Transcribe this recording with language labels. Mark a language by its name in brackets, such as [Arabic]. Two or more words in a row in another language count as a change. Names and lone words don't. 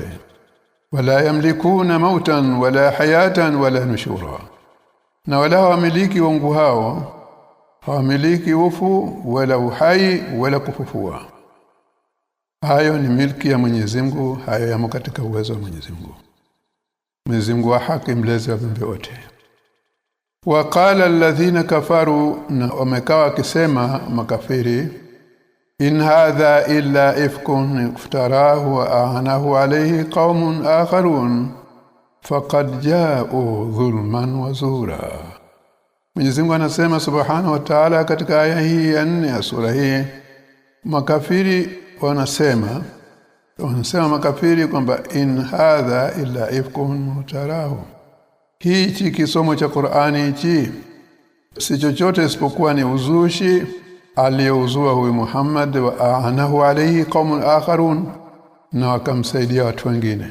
[Arabic] ولا يملكون موتا ولا حياة ولا نشورا, [Swahili] na wala hawamiliki wangu hao, hawamiliki ufu wala uhai wala kufufua. Hayo ni milki ya Mwenyezi Mungu, hayo yamo katika uwezo wa Mwenyezi Mungu. Mwenyezi Mungu wa haki, mlezi wa viumbe wote. [Arabic] وقال الذين كفروا, [Swahili] na wamekawa kisema makafiri, [Arabic] إن هذا إلا إفك افتراه وأعانه عليه قوم آخرون فقد جاءوا ظلما وزورا. [Swahili] Mwenyezi Mungu anasema [Arabic] سبحانه وتعالى [Swahili] katika aya hii ya 4 ya sura hii, makafiri wanasema makafiri kwamba [Arabic] إن هذا إلا إفك افتراه, [Swahili] hichi kisomo cha Qur'ani hichi si chochote isipokuwa ni uzushi aliyouzua huyu Muhammad, [Arabic] وأعانه عليه قوم آخرون, [Swahili] na wakamsaidia watu wengine.